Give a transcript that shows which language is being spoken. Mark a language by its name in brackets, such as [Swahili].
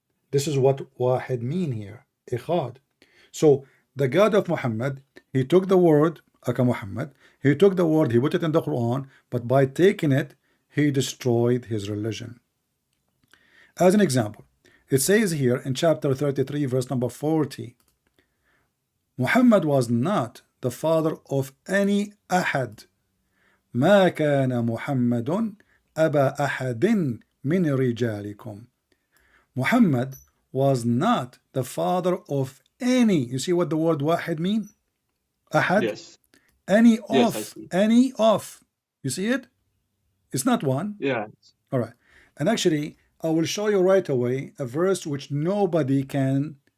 [English] This is what Wahid mean here. Echad. So the God of Muhammad, he took the word, Aka Muhammad, he took the word, he put it in the Quran, but by taking it, he destroyed his religion. As an example, it says here in chapter 33, verse number 40, Muhammad was not the father of any Ahad. [Arabic] ما كان محمد أبا أحد من رجالكم. [English] Muhammad was not the father of any. You see what the word wahid mean? Ahad? Yes. Any of. Yes, I see. Any of. You see it? It's not one. Yeah. All right. And actually, I will show you right away a verse which nobody can.